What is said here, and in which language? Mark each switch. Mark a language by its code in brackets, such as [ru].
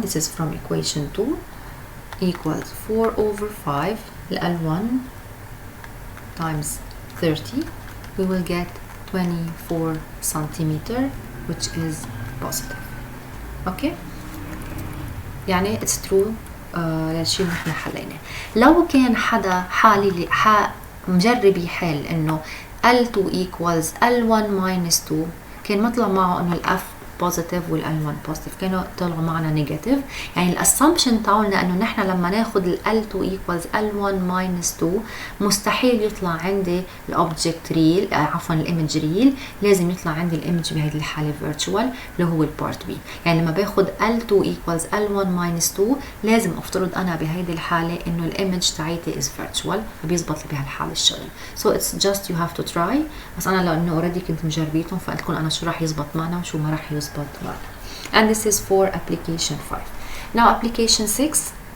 [en] This is from equation 2 equals 4 over 5 L1 times 30. We will get 24 centimeter, which is positive. Okay, [ar] يعني [en] it's true. [ar] للشيء اللي نحن حليناه. لو كان حدا حالي مجرب يحل انه L2 equals L1 minus 2، كان مطلع معه انه الF بوزيتيف والL1 بوزيتيف، كانوا طلعوا معنا نيجاتيف. يعني الاسامبشن تاعنا انه نحن لما ناخذ L2 equals L1 minus 2 مستحيل يطلع عندي الاوبجكت ريل، عفوا الايمج ريل، لازم يطلع عندي الايمج بهذه الحاله فيرتشوال اللي هو البارت بي. يعني لما باخذ L2 equals L1 minus 2 لازم افترض انا بهيدي الحاله انه الايمج تاعيتي is virtual، فبيزبط لي بهالحاله الشغل. [en] So it's just you have to try. [ar] بس انا لانه اوريدي كنت مجربيتهم فقلت لكم انا شو راح يزبط معنا وشو ما راح يزبط معنا. [en] And this is for application 5. Now application 6.